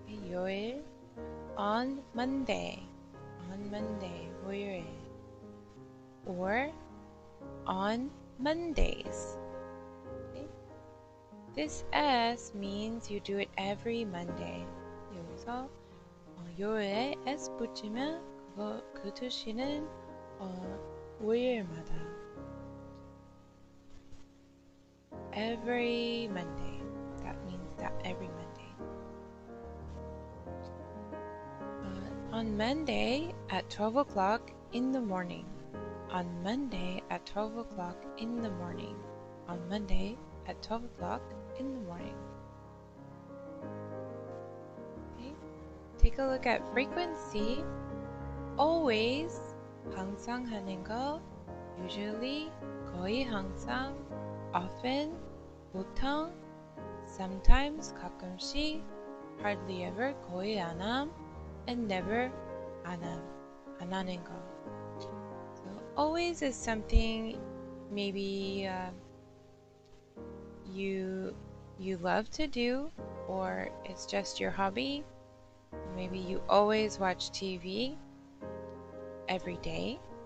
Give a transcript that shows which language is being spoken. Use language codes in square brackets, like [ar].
[en] 요일, on Monday. On Monday, 월요일. Or on Mondays. Okay? This S means you do it every Monday. [ko] 여기서 요일에 S 붙이면 그 뜻이는 월요일마다. [en] Every Monday. That means that every Monday. On Monday at 12 o'clock in the morning. On Monday at 12 o'clock in the morning. On Monday at 12 o'clock in the morning. Okay. Take a look at frequency. [ko] Always, 항상 하는 거. Usually, 거의 항상. Often, 보통. Sometimes, 가끔씩. [en] Hardly ever, [ko] 거의 안 함. [en] And never, [ko] 안 하는 거. [en] So always is something maybe you love to do, or it's just your hobby. Maybe you always watch TV every day.